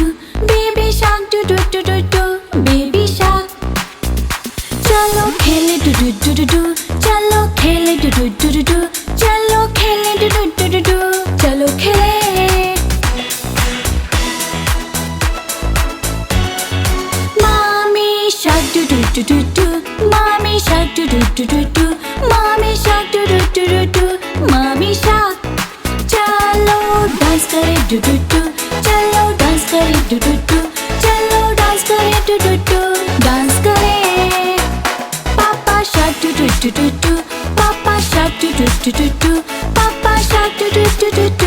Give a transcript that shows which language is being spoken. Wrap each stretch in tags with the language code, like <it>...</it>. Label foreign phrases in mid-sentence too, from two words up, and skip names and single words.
<en>Baby shark do do do do do. Baby shark.</en> <hi>चलो खेले do do do do do. चलो खेले do do do do do. चलो खेले do do do do do. चलो खेले.</hi> <en>Mommy shark do do do do do. Mommy shark do do do do do. Mommy shark do do do do do. Mommy shark.</en> <hi>चलो डांस करे डू डू डू। चलो डांस करे डू डू डू। चलो डांस करे डू डू डू। डांस करे।</hi> <en>Papa shark डू डू डू डू डू। Papa shark डू डू डू डू डू। Papa shark डू डू डू डू डू।</en>